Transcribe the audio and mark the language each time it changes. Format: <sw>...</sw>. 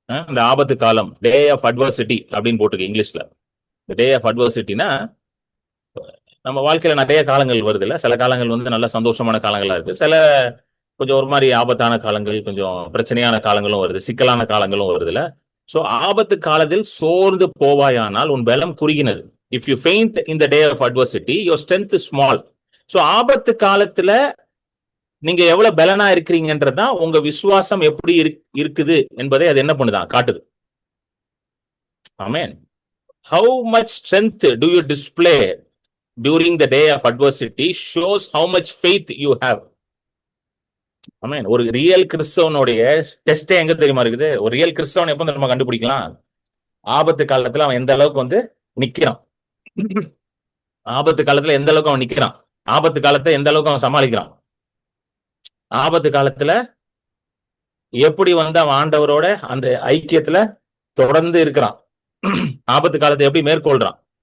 <ta>இந்த ஆபத்து காலம்,</ta> <en>day of adversity</en> <ta>அப்படின்னு போட்டிருக்கு இங்கிலீஷ்ல. இந்த டே ஆஃப் அட்வர்சிட்டினா, நம்ம வாழ்க்கையில நிறைய காலங்கள் வருது இல்ல. சில காலங்கள் வந்து நல்ல சந்தோஷமான காலங்களா இருக்கு, சில கொஞ்சம் ஒரு மாதிரி ஆபத்தான காலங்கள், கொஞ்சம் பிரச்சனையான காலங்களும் வருது, சிக்கலான காலங்களும் வருது இல்ல. சோ ஆபத்து காலத்தில் சோர்ந்து போவாயானால் உன் பலம் குறுகினது.</ta> <en>If you faint in the day of adversity, your strength is small.</en> <ta>So ஆபத்து காலத்துல நீங்க எவ்வளவு பலனா இருக்கிறீங்கன்றதுதான் உங்க விசுவாசம் எப்படி இருக்குது என்பதை அது என்ன பண்ணுதான் காட்டுது. ஆமென்.</ta> <en>How much strength do you display during the day of adversity shows how much faith you have.</en> <ta>ஆமென். ஒரு ரியல் கிறிஸ்தவனுடைய டெஸ்டே எங்க தெரியுமா இருக்குது? ஒரு ரியல் கிறிஸ்தவன் எப்ப நம்ம கண்டுபிடிக்கலாம்? ஆபத்து காலத்துல அவன் எந்த அளவுக்கு வந்து நிக்கிறான், ஆபத்து காலத்துல எந்த அளவுக்கு அவன் நிக்கிறான், ஆபத்து காலத்தை எந்த அளவுக்கு அவன் சமாளிக்கிறான், ஆபத்து காலத்துல எப்படி வந்து அவன் ஆண்டவரோட அந்த ஐக்கியத்துல தொடர்ந்து இருக்கிறான், ஆபத்து காலத்தை எப்படி மேற்கொள்றான்.</ta>